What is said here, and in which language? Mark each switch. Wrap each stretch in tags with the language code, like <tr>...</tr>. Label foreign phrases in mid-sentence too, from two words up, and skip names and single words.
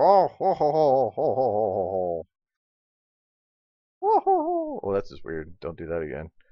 <en>Oh, ho, ho, ho, ho, ho, ho, ho, ho. Oh, that's just weird. Don't do that again.</en>